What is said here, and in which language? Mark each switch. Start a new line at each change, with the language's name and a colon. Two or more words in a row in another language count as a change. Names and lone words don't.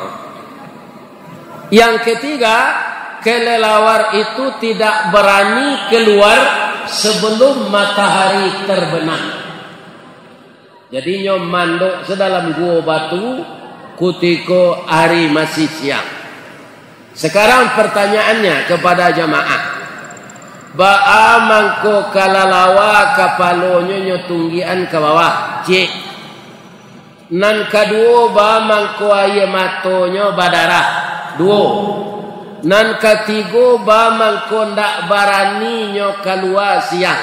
Indonesian: Yang ketiga, kelelawar itu tidak berani keluar sebelum matahari terbenam.
Minangkabau: Jadi nyomando sedalam gua batu kutiko hari masih siang.
Indonesian: Sekarang pertanyaannya kepada jamaah.
Minangkabau: Ba'a mangko kalalawa kapalonyo nyotunggian ke bawah. Cik. Nan kedua ba'a mangko aye matonyo badarah. Dua. Nan ketiga ba'a mangko ndak barani nyo keluar siang.